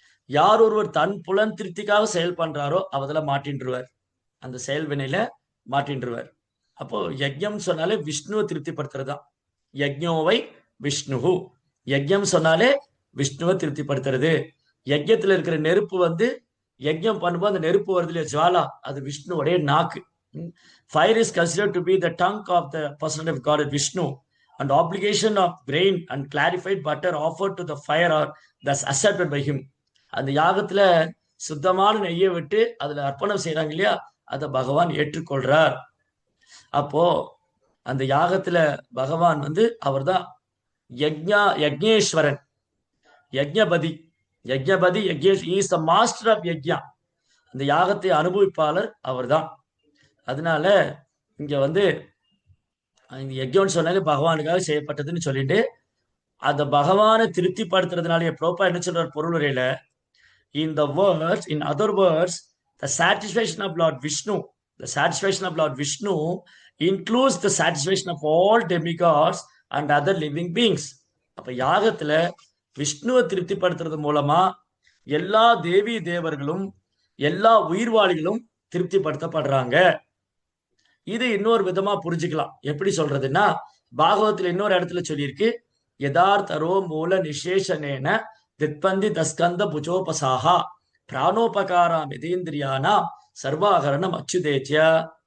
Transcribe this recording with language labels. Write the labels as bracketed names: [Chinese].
[Tamil] யார் ஒருவர் தன் புலன் திருப்திக்காக செயல் பண்றாரோ அவதுல மாட்டின்றுவார், அந்த செயல்வினையில மாட்டின்றுவார். அப்போ யஜ்ஞம் சொன்னாலே விஷ்ணுவை திருப்திப்படுத்துறது தான். [Sanskrit] யஜ்ஞோவை விஷ்ணுஹு, [Tamil] யஜ்ஞம் சொன்னாலே விஷ்ணுவை திருப்திப்படுத்துறது. யஜ்ஞத்துல இருக்கிற நெருப்பு வந்து யஜ்ஞம் பண்ணும்போது அந்த நெருப்பு வருது இல்லையா, ஜுவாலா, அது விஷ்ணுவுடைய நாக்கு. [English] Fire is considered to be the tongue of the person of god Vishnu, and obligation of grain and clarified butter offered to the fire are thus accepted by him. [Tamil] அந்த யாகத்துல சுத்தமான நெய்யை விட்டு அதுல அர்ப்பணம் செய்யறாங்க இல்லையா, அதை பகவான் ஏற்றுக்கொள்றார். அப்போ அந்த யாகத்துல பகவான் வந்து அவர் தான் யஜ்ஞேஸ்வரன், யஜ்ஞபதி. [English] Yajnapati is the master of yajna. [Tamil] அந்த யாகத்தை அனுபவிப்பாளர் அவர் தான். அதனால இங்க வந்து இந்த யஜ்ஞம்னு சொன்னாலே பகவானுக்காக செய்யப்பட்டதுன்னு சொல்லிட்டு அந்த பகவானை திருப்திப்படுத்துறதுனால ப்ரோப்பா என்ன சொல்றார் பொருளுரையில, [English] in the words, in other words, the satisfaction of Lord Vishnu, the satisfaction of Lord Vishnu includes the satisfaction of all demigods and other living beings. [Tamil] அப்ப யாகத்துல விஷ்ணுவை திருப்திப்படுத்துறது மூலமா எல்லா தேவி தேவர்களும் எல்லா உயிர்வாளிகளும் திருப்திப்படுத்தப்படுறாங்க. இது இன்னொரு விதமா புரிஞ்சுக்கலாம். எப்படி சொல்றதுன்னா, பாகவத்துல இன்னொரு இடத்துல சொல்லியிருக்கு, [Sanskrit] யதார்த்தரோ மூல நிசேஷனேன தித்பந்தி தஸ்கந்த புஜோபசாகா பிராணோபகாராம் எதேந்திரியானா சர்வாகரணம் அச்சுதேத்ய.